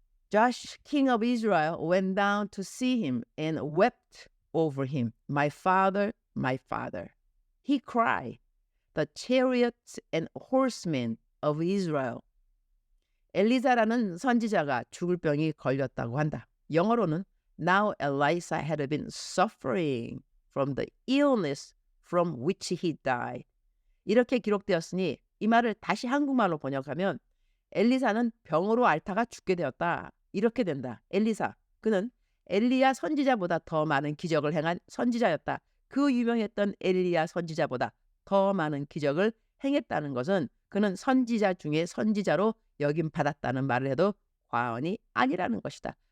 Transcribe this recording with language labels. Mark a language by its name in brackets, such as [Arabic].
[English] Joash, king of Israel, went down to see him and wept over him. My father, my father. He cried, the chariots and horsemen of Israel. [Korean] 엘리사라는 선지자가 죽을 병이 걸렸다고 한다. 영어로는 [English] Now Elisha had been suffering from the illness from which he died. [Korean] 이렇게 기록되었으니 이 말을 다시 한국말로 번역하면 엘리사는 병으로 앓다가 죽게 되었다. 이렇게 된다. 엘리사, 그는 엘리야 선지자보다 더 많은 기적을 행한 선지자였다. 그 유명했던 엘리야 선지자보다 더 많은 기적을 행했다는 것은 그는 선지자 중에 선지자로 여김받았다는 말을 해도 과언이 아니라는 것이다.